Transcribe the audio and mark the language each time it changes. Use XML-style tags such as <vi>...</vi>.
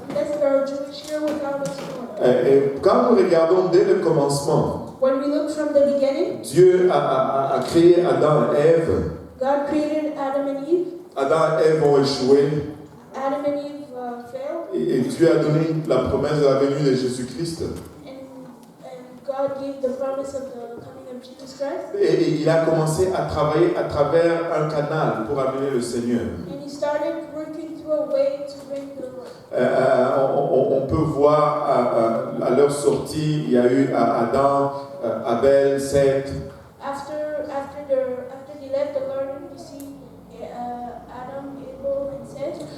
<en>Unless there are Jewish here without us knowing.</en> <fr>Et quand nous regardons dès le commencement,</fr> <en>When we look from the beginning,</en> <fr>Dieu a créé Adam et Ève.</fr> <en>God created Adam and Eve.</en> <fr>Adam et Ève ont échoué.</fr> <en>Adam and Eve failed.</en> <fr>Et Dieu a donné la promesse de la venue de Jésus-Christ.</fr> <en>And God gave the promise of the coming of Jesus Christ.</en> <fr>Et il a commencé à travailler à travers un canal pour amener le Seigneur.</fr> <en>And he started working through a way to bring the Lord.</en> <fr>On peut voir à leur sortie, il y a eu Adam, Abel, Seth.</fr> <en>After they left the garden, you see Adam, Abel, and Seth.</en>